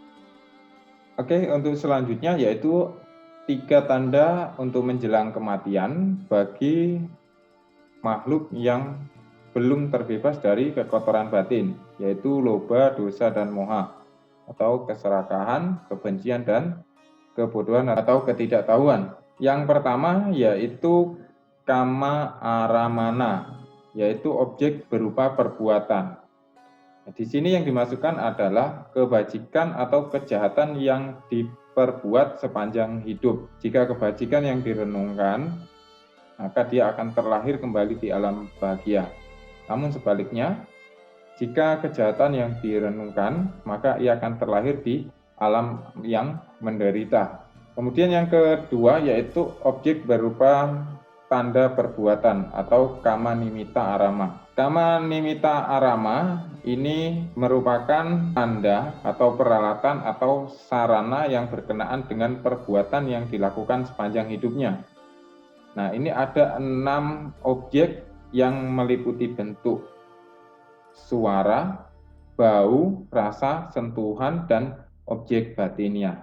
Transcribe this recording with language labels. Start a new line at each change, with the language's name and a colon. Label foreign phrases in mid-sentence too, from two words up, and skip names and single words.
Indonesian: Oke, untuk selanjutnya yaitu 3 tanda untuk menjelang kematian bagi makhluk yang belum terbebas dari kekotoran batin, yaitu loba, dosa, dan moha, atau keserakahan, kebencian, dan kebodohan atau ketidaktahuan. Yang pertama yaitu
Pali: kama aramana,
Indonesian: yaitu objek berupa perbuatan. Di sini yang dimasukkan adalah kebajikan atau kejahatan yang diperbuat sepanjang hidup. Jika kebajikan yang direnungkan, maka dia akan terlahir kembali di alam bahagia. Namun sebaliknya, jika kejahatan yang direnungkan, maka ia akan terlahir di alam yang menderita. Kemudian yang kedua yaitu objek berupa tanda perbuatan atau
Pali: kama nimita arama. Kama nimita arama
Indonesian: ini merupakan tanda atau peralatan atau sarana yang berkenaan dengan perbuatan yang dilakukan sepanjang hidupnya. Nah, ini ada 6 objek yang meliputi bentuk, suara, bau, rasa, sentuhan, dan objek batinnya.